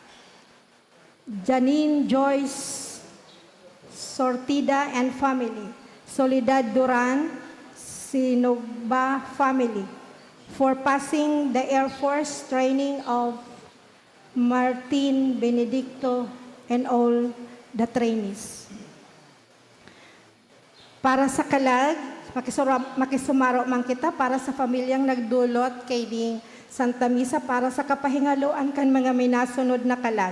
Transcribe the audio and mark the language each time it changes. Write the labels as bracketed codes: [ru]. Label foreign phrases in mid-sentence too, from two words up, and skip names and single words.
[en] Janine Joyce Sortida and family, Soledad Duran, Sinogba family, for passing the Air Force training of Martin Benedicto and all the trainees. [bik] Para sa kalag, makisumaro man kita para sa pamilyang nagdulot kay ding Santa Misa para sa kapahingaloan kan mga minasunod na kalag.